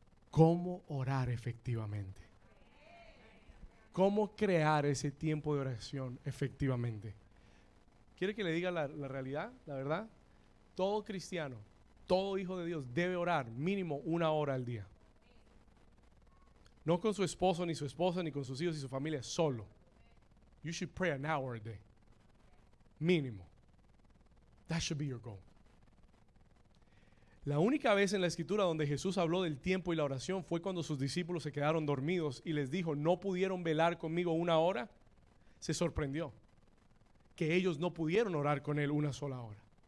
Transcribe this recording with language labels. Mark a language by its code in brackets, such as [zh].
[es] ¿Cómo orar efectivamente? ¿Cómo crear ese tiempo de oración efectivamente? ¿Quiere que le diga la realidad, la verdad? Todo cristiano, todo hijo de Dios debe orar mínimo 1 hora al día. No con su esposo, ni su esposa, ni con sus hijos y su familia, solo. [en] You should pray an hour a day. Mínimo. That should be your goal. [es] La única vez en la escritura donde Jesús habló del tiempo y la oración fue cuando sus discípulos se quedaron dormidos y les dijo, ¿no pudieron velar conmigo 1 hora? Se sorprendió que ellos no pudieron orar con Él 1 sola hora.